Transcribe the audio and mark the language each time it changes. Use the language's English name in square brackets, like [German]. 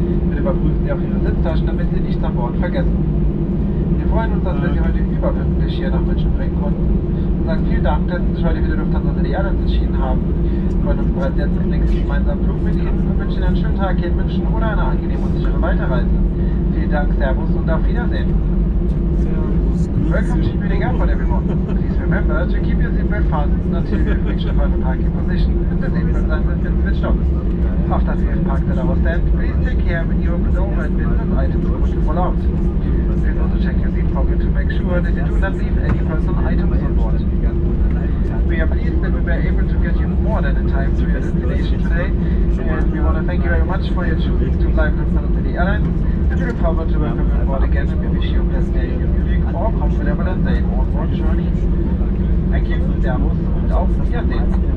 [German] Bitte überprüfen Sie auch Ihre Sitztaschen, damit Sie nichts an Bord vergessen. Wir freuen uns, dass wir Sie heute überpünktlich hier nach München bringen konnten und sagen vielen Dank, dass Sie sich heute für die Lufthansa die Airlines entschieden haben. Wir freuen uns bereits jetzt auf den nächsten gemeinsamen Flug mit Ihnen und wünschen Ihnen einen schönen Tag hier in München oder eine angenehme und sichere Weiterreise. Vielen Dank, Servus und auf Wiedersehen. [English] Welcome to Munich Airport, everyone. Please remember to keep your seatbelt fastened until you have reached the final parking position and the seatbelt sign has been switched off. After we have parked at our stand, please take care when you open the overhead bins as items could fall out. Please also check your seat pocket to make sure that you do not leave any personal items on board. We are pleased that we were able to get you more than in time to your destination today, and we want to thank you very much for your choosing to fly with Lufthansa Airlines, and we look forward to welcome you on board again, and we wish you a pleasant day in Munich or comfortable and safe onboard journey. Thank you, [German] Servus und auf Wiedersehen.